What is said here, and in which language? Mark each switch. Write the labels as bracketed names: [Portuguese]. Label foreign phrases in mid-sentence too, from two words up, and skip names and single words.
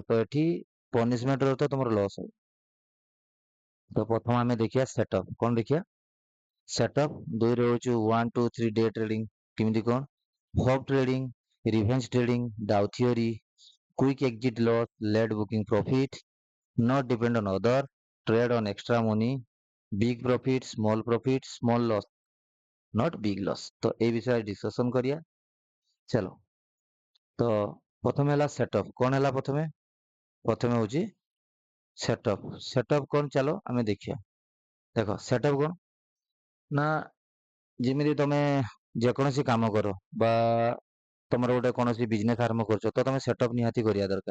[Odia] ତ ଏଠି ପନିଶମେଣ୍ଟ ଅର୍ଥ ତମର ଲସ୍ ହବ। ତ ପ୍ରଥମ ଆମେ ଦେଖିବା ସେଟଅପ୍। କ'ଣ ଦେଖିବା? ସେଟଅପ୍। ଦୁଇରେ ହଉଛି 1 2 3 [English] day trading. [Odia] କେମିତି କ'ଣ? [English] hub trading, revenge trading, Dow theory, quick exit loss, late booking profit, not depend on other, trade on extra money, big profit, small loss, not big loss। [Odia] ତ এই ବିଷୟରେ ଡିସ୍କସନ କରିବା। ଚାଲ, ତ ପ୍ରଥମେ ହେଲା ସେଟଅପ୍। କ'ଣ ହେଲା ପ୍ରଥମେ? ପ୍ରଥମେ ହଉଛି ସେଟଅପ୍। ସେଟଅପ୍ କ'ଣ? ଚାଲ ଆମେ ଦେଖିବା। ଦେଖ ସେଟଅପ୍ କ'ଣ ନା ଯେମିତି ତମେ ଯେକୌଣସି କାମ କର ବା ତମର ଗୋଟେ କୌଣସି ବିଜନେସ ଆରମ୍ଭ କରୁଛ, ତ ତମେ ସେଟଅପ୍ ନିହାତି କରିବା ଦରକାର।